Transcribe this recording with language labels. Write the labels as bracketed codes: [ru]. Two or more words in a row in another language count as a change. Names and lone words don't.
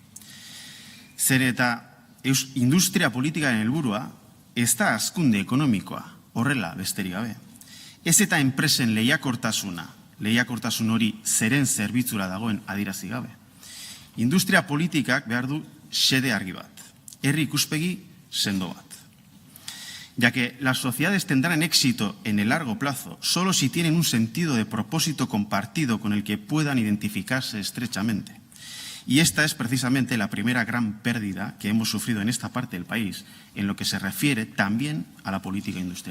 [eu] Zer eta industria politikaren helburua ez da hazkunde ekonomikoa, horrela besterik gabe. Ez eta enpresen lehiakortasun hori zeren zerbitzura dagoen adierazi gabe. Industria politikak behar du xede argi bat, herri ikuspegi sendo bat. [es] Ya que las sociedades tendrán éxito en el largo plazo solo si tienen un sentido de propósito compartido con el que puedan identificarse estrechamente. Y esta es precisamente la primera gran pérdida que hemos sufrido en esta parte del país, en lo que se refiere también a la política industrial.